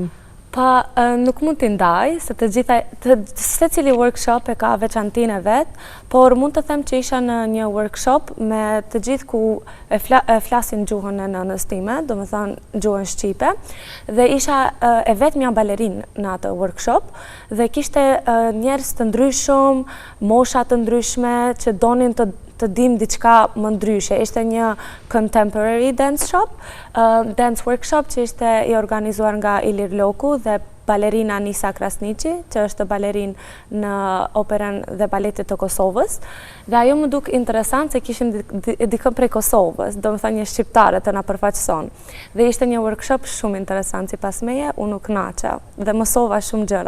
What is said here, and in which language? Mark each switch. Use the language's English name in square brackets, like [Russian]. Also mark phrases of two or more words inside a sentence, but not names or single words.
[Albanian] Pa, nuk mund t'i ndaj, se secili workshop e ka veçantinë e vet, por mund të them që isha në një workshop me të gjithë ku e flasin gjuhën e nënës time, do me thonë gjuhën shqipe, dhe isha e vetmja balerinë në atë workshop, dhe kishte njerëz të ndryshëm, mosha të ndryshme, që donin të dim diçka më ndryshe. Ishte një [English] contemporary dance workshop [Albanian] që ishte i organizuar nga Ilir Loku dhe balerina Nisa Krasniqi, që është balerinë në Operën dhe Baletit të Kosovës. Dhe ajo më duk interesant se kishim dikën prej Kosovës, do më thënë një shqiptare të na përfaqëson. Dhe ishte një workshop shumë interesant si pas meje, unë u kënaqa dhe mësova shumë gjëra.